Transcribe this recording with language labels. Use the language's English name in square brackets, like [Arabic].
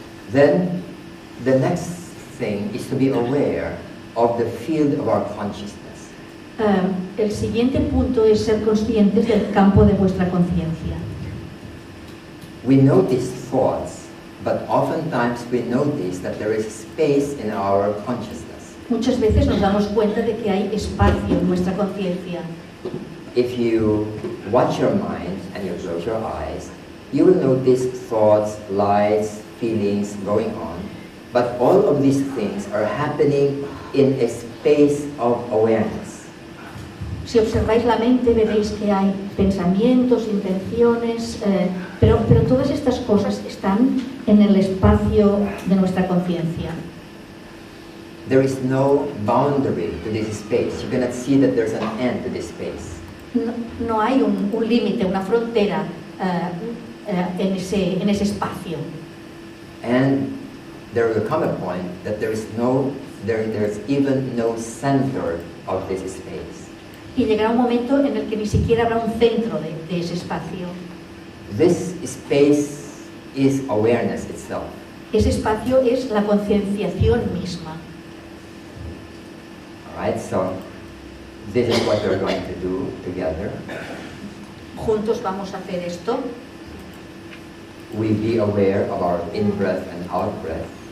[English] Then, the next thing is to be aware of the field of our consciousness. [Spanish] El siguiente punto es ser conscientes del campo de vuestra conciencia. [English] We notice thoughts, but oftentimes we notice that there is space in our consciousness. [Spanish] Muchas veces nos damos cuenta de que hay espacio en nuestra conciencia. [English] If you watch your mind and you close your eyes, you will notice thoughts, lights, feelings going on, but all of these things are happening in a space of awareness. [Spanish] Si observáis la mente, veréis que hay pensamientos, intenciones, pero todas estas cosas están en el espacio de nuestra conciencia. [English] There is no boundary to this space. You cannot see that there's an end to this space. [Spanish] No hay un límite, una frontera en ese espacio. [English] And there will come a point that there's even no center of this space. [Spanish] Y llegará un momento en el que ni siquiera habrá un centro de ese espacio. [English] This space is awareness itself. [Spanish] Ese espacio es la concienciación misma. [English] All right, so this is what we're going to do together. [Spanish] Juntos vamos a hacer esto. [English] We be aware of our in-breath and out-breath.